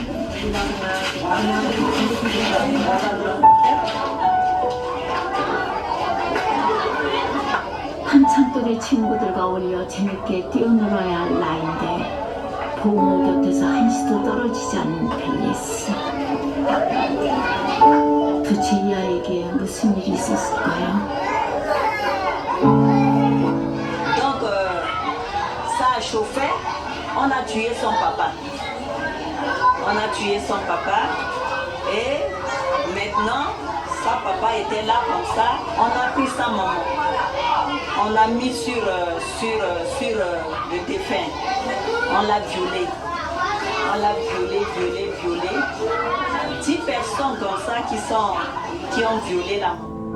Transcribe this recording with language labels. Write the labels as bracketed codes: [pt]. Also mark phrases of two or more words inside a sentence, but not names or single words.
[ko] 한참 또래 친구들과 어울려 재밌게 뛰어놀아야 할 나이인데 부모 곁에서 한시도 떨어지지 않는 벨리스. 도대체 이 아이에게 무슨 일이 있었을까요? [fr] Ça a chauffé, on a tué son papa. Et maintenant, sa papa était là comme ça, on a pris sa maman. On l'a mis sur le défunt. On l'a violé. 10 personnes comme ça qui ont violé la maman.